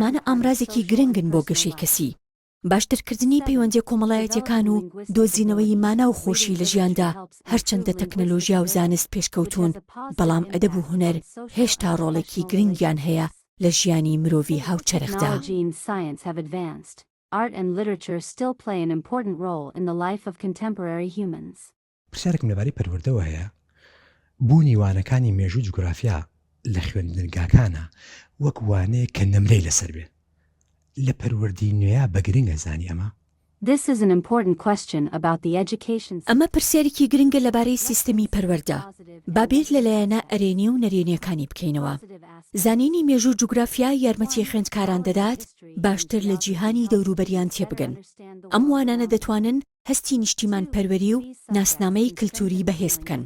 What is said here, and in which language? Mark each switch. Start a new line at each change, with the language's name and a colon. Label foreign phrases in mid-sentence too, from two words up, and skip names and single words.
Central Kurdish: ئەمانە ئامرازێکی گرنگن بۆ گەشەی کەسی. باشترکردنی پەیوەندی کۆمەڵایەتیەکان و دۆزینەوەی مانە و خۆشی لە ژیاندا هەرچەندە تەکنەلۆژیا و زانست پێشکەوتون، بەڵام ئەدەب و هونەر هێشتا ڕۆڵێکی گرنگیان هەیە لە ژیانی مرۆڤی هاوچەرخدا.
English: Art and literature still play an important role in the life of contemporary humans.
Central Kurdish: پرسیارێکم لەبارەی پەروەردەوە هەیە. بوونی وانەکانی مێژوو جوگرافیا لە خوێندنگاکانە وەک وانەیە کە نەمرەی لەسەر بێ. لە پەروەردی نوێیە بە گرنگە زانی ئەمە؟
English: This is an important question about the education system.
Central Kurdish: ئەمە پرسیارێکی گرنگە لەبارەی سیستەمی پەروەردە. بابێت لەلایەنە ئەرێنی و نەرێنیەکانی بکەینەوە. زانینی مێژوو جوگرافیا یارمەتی خوێندکاران دەدات باشتر لە جیهانی دەوروبەریان تێبگەن. ئەم وانانە دەتوانن هەستی نیشتیمان پەروەری و ناسنامەی کللتوری بەهێز بکەن.